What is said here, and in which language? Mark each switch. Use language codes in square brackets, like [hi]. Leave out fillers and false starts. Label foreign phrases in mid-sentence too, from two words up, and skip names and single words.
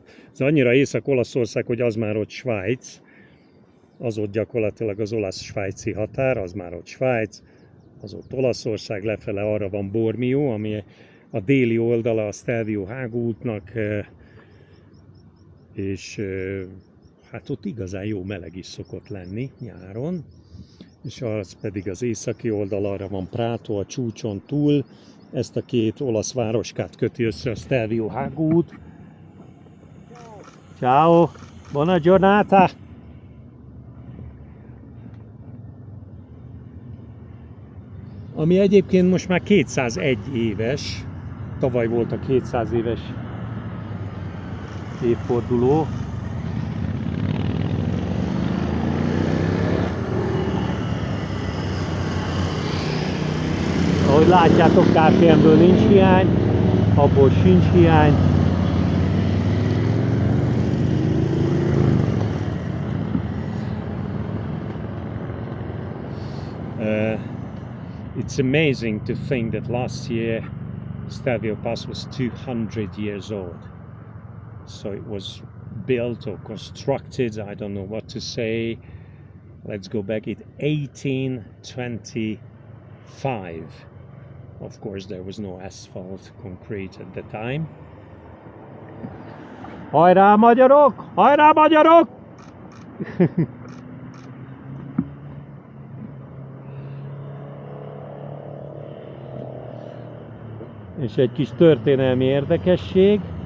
[hu] Ez annyira Észak-Olaszország, hogy az már ott Svájc, az ott gyakorlatilag az olasz-svájci határ, az már ott Svájc, az ott Olaszország, lefele arra van Bormio, ami a déli oldala a Stelvio hágútnak, és hát ott igazán jó meleg is szokott lenni nyáron, és az pedig az északi oldal, arra van Prato a csúcson túl, ezt a két olasz városkát köti össze a Stelvio hágút. [it] Ciao, buona giornata! [hu] Ami egyébként most már 201 éves, tavaly volt a 200 éves évforduló. Ahogy látjátok, KTM-ből nincs hiány, abból sincs hiány. [en] It's amazing to think that last year Stelvio Pass was 200 years old. So it was built or constructed, I don't know what to say. Let's go back in 1825. Of course, there was no asphalt, concrete at the time. [hu] Hajrá magyarok! Hajrá magyarok! És egy kis történelmi érdekesség.